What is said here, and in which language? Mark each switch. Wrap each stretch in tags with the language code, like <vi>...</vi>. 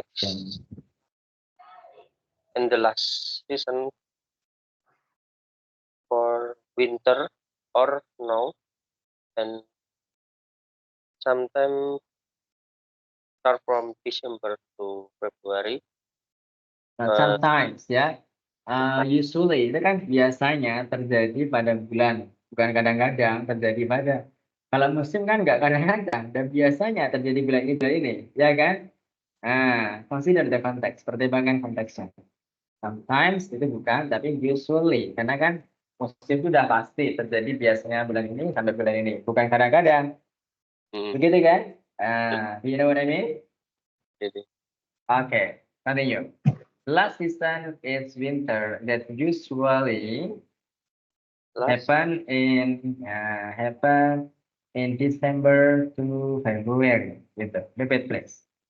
<en>next and the last season for winter or snow, and sometimes start from December to February.</en> <id>Nah, sometimes ya, usually itu kan biasanya terjadi pada bulan, bukan kadang-kadang terjadi pada. Kalau musim kan nggak kadang-kadang dan biasanya terjadi bulan ini, ya kan?</id> <en>Consider the context,</en> <id>pertimbangkan konteksnya. Sometimes itu bukan, tapi usually karena kan musim itu udah pasti terjadi biasanya bulan ini sampai bulan ini, bukan kadang-kadang, begitu kan?</id> <en>Do you know what I mean?</en> <id>Jadi,</id> <en>Okay, continue. Last season is winter that usually last happen in December to February gitu. Repeat please.</en>